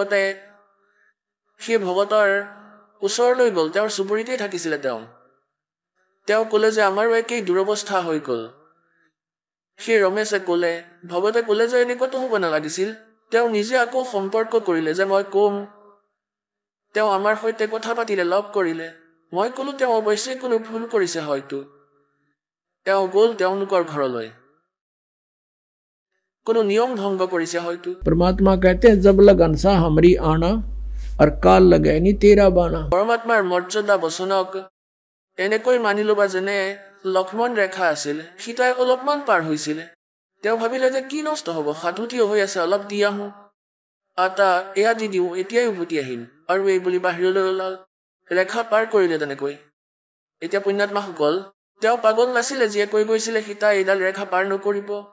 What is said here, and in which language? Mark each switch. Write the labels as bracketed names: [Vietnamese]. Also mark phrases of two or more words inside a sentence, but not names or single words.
[Assamese] ভগৱতৰ ওচৰলৈ গ'ল তেওঁৰ চুবুৰীতেই থাকিছিলে তেওঁ ক'লে যে আমাৰো একেই দুৰৱস্থা হৈ গ'ল সেই ৰমেশে ক'লে ভগৱতে ক'লে যে এনেকুৱাতো হ'ব নালাগিছিল তেওঁ নিজে আকৌ সম্পৰ্ক কৰিলে যে মই ক'ম তেওঁ আমাৰ সৈতে কথা পাতিলে লগ কৰিলে মই ক'লো তেওঁ অৱশ্যে কোনো ভুল কৰিছে হয়তো তেওঁ গ'ল তেওঁলোকৰ ঘৰলৈ কোনো নিয়ম ভংগ কৰিছে হয়তো [Hindi] परमात्मा कहते हैं जब लगन सा हमारी आना और काल लगे नहीं तेरा बाना [Assamese] পৰমাত্মাৰ মৰ্যাদা বচনক এনেকৈ মানি ল'বা যেনে লক্ষ্মণ ৰেখা আছিল সীতাই অলপমান পাৰ হৈছিলে তেওঁ ভাবিলে যে কি নষ্ট হ'ব সাধুতীয় হৈ আছে অলপ দি আহোঁ আটা এয়া দি দিওঁ এতিয়াই উভতি আহিম আৰু এই বুলি বাহিৰলৈ ওলাল ৰেখা পাৰ কৰিলে তেনেকৈ এতিয়া পুণ্যাত্মাসকল তেওঁ পাগল নাছিলে যিয়ে কৈ গৈছিলে সীতাই এইডাল ৰেখা পাৰ নকৰিব